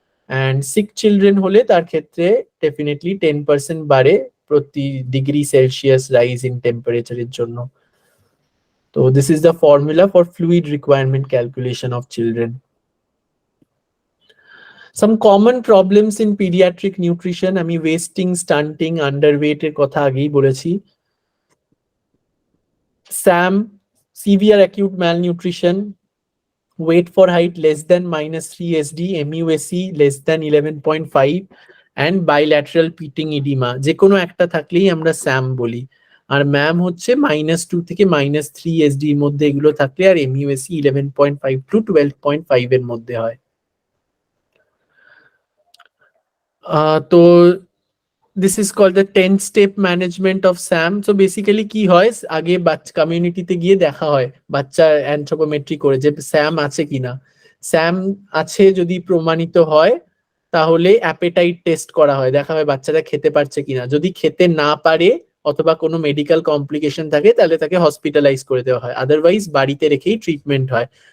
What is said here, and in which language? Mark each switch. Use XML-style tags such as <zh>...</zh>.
<bn>And sick children হলে তার ক্ষেত্রে ডেফিনেটলি 10% বাড়ে প্রতি ডিগ্রি সেলসিয়াস রাইজ ইন টেম্পারেচারের জন্য।</bn> <en>তো this is the formula for fluid requirement calculation of children. Some common problems in pediatric nutrition,</en> <bn>আমি ওয়েস্টিং, স্টান্টিং, আন্ডারওয়েট এর কথা আগেই বলেছি।</bn> <en>SAM, severe acute malnutrition, weight for height less than -3 SD, MUSE less than 11.5, and bilateral pitting edema,</en> <bn>যে কোনো একটা থাকলেই আমরা SAM বলি। আর ম্যাম হচ্ছে -2 থেকে -3 SD এর মধ্যে এগুলো থাকলে, আর MUSE 11.5 to 12.5 এর মধ্যে হয়।</bn> <en>তো this is called the 10-step management of SAM.</en> <bn>So basically কি হয়, আগে বাচ্চা কমিউনিটিতে গিয়ে দেখা হয়, বাচ্চা অ্যানথ্রোপোমেট্রি করে যে SAM আছে কিনা। SAM আছে যদি প্রমাণিত হয়, তাহলে অ্যাপেটাইট টেস্ট করা হয়, দেখা হয় বাচ্চারা খেতে পারছে কিনা। যদি খেতে না পারে অথবা কোনো মেডিকেল কমপ্লিকেশন থাকে, তাহলে তাকে হসপিটালাইজ করে দেওয়া হয়, আদারওয়াইজ বাড়িতে রেখেই ট্রিটমেন্ট হয়।</bn>